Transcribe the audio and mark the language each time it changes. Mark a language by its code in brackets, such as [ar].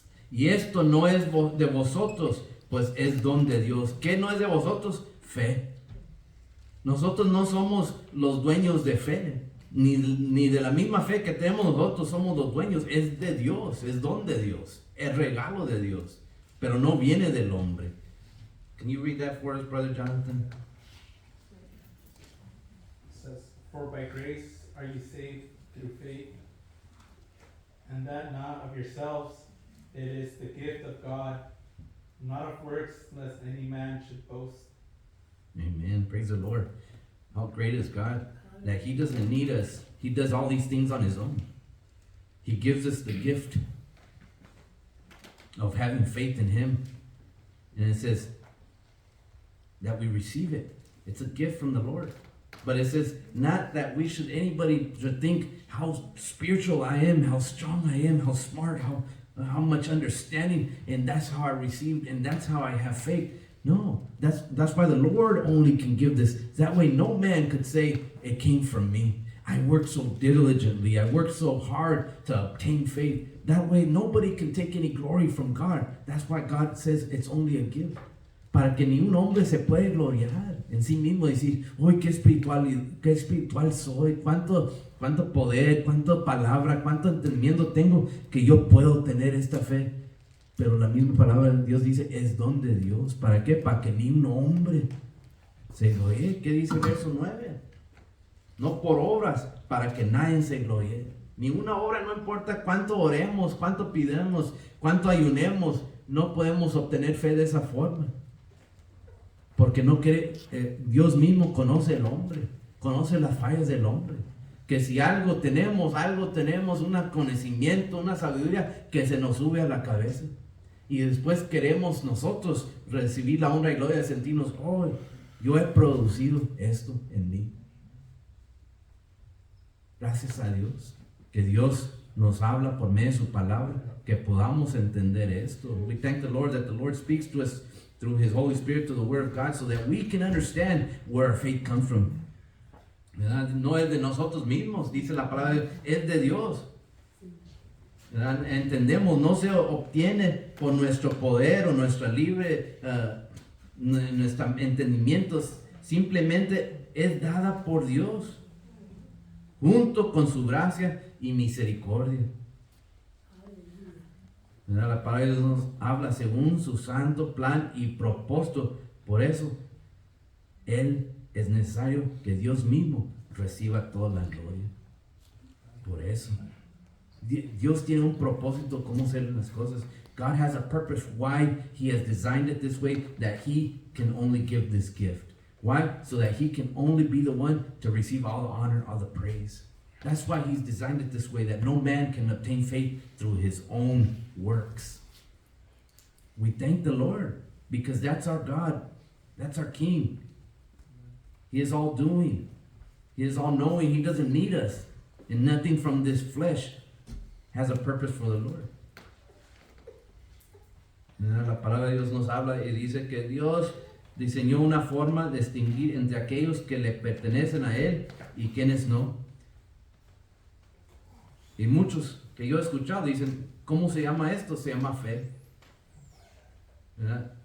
[es] Y esto no es de vosotros, pues es don de Dios. ¿Qué no es de vosotros? Fe. Nosotros no somos los dueños de fe, ni de la misma fe que tenemos nosotros somos los dueños. Es de Dios, es don de Dios, es regalo de Dios, pero no viene del hombre. [en] Can you read that for us, Brother Jonathan? It says, for by grace are you saved through faith, and that not of yourselves, it is the gift of God, not of works, lest any man should boast. Amen. Praise the Lord. How great is God that He doesn't need us. He does all these things on His own. He gives us the gift of having faith in Him. And it says that we receive it. It's a gift from the Lord. But it says not that anybody should think how spiritual I am, how strong I am, how smart, how much understanding, and that's how I received, and that's how I have faith. No, that's why the Lord only can give this. That way no man could say, it came from me. I worked so diligently. I worked so hard to obtain faith. That way nobody can take any glory from God. That's why God says it's only a gift. [es] Para que ni un hombre se puede gloriar en sí mismo, decir, uy, qué espiritual soy, cuánto poder, cuánta palabra, cuánto entendimiento tengo que yo puedo tener esta fe. Pero la misma palabra de Dios dice, es don de Dios. ¿Para qué? Para que ni un hombre se gloríe. ¿Qué dice el verso 9? No por obras, para que nadie se gloríe. Ni una obra, no importa cuánto oremos, cuánto pidamos, cuánto ayunemos, no podemos obtener fe de esa forma. Porque no quiere, Dios mismo conoce el hombre, conoce las fallas del hombre. Que si algo tenemos, un conocimiento, una sabiduría que se nos sube a la cabeza. Y después queremos nosotros recibir la honra y gloria de sentirnos, oh, yo he producido esto en mí. Gracias a Dios, que Dios nos habla por medio de su palabra, que podamos entender esto. [en] We thank the Lord that the Lord speaks to us through His Holy Spirit, through the Word of God, so that we can understand where our faith comes from. [es] ¿Verdad? No es de nosotros mismos, dice la palabra, es de Dios. ¿Verdad? Entendemos, no se obtiene por nuestro poder o nuestro libre nuestro entendimiento, simplemente es dada por Dios, junto con su gracia y misericordia. ¿Verdad? La palabra de Dios nos habla según su santo plan y propósito. Por eso, es necesario que Dios mismo reciba toda la gloria. Por eso. Dios tiene un propósito cómo hacer las cosas. [en] God has a purpose why He has designed it this way, that He can only give this gift. Why? So that He can only be the one to receive all the honor, all the praise. That's why He's designed it this way, that no man can obtain faith through his own works. We thank the Lord because that's our God. That's our King. He is all doing. He is all knowing. He doesn't need us. And nothing from this flesh has a purpose for the Lord. [es] La palabra de Dios nos habla y dice que Dios diseñó una forma de distinguir entre aquellos que le pertenecen a Él y quienes no. Y muchos que yo he escuchado dicen, ¿cómo se llama esto? Se llama fe. ¿Verdad?